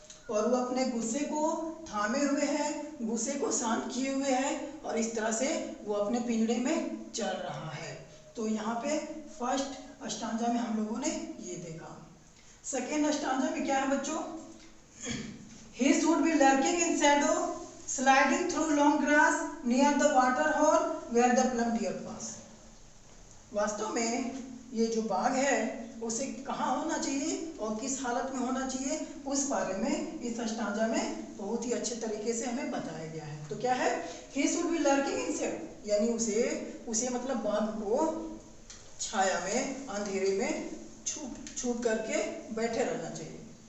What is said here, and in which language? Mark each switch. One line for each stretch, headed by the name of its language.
Hindi: और वो अपने गुस्से को थामे हुए हैं, गुस्से को शांत किए हुए हैं, और इस तरह से वो अपने पिंजड़े में चल रहा है। तो यहाँ पे फर्स्ट स्टांजा में हम लोगों ने ये देखा। सेकेंड स्टांजा में क्या है बच्चों?
English: He should be lurking in shadow, sliding through long grass near the water hole where the plum deer pass।
Hindi: वास्तव में ये जो बाघ है उसे कहाँ होना चाहिए और किस हालत में होना चाहिए, उस बारे में इस स्टांजा में बहुत ही अच्छे तरीके से हमें बताया गया है। तो क्या है?
English: He should be lurking in shadow,
Hindi: यानी उसे मतलब बाघ को छाया में, अंधेरे में छुप करके बैठे रहना चाहिए।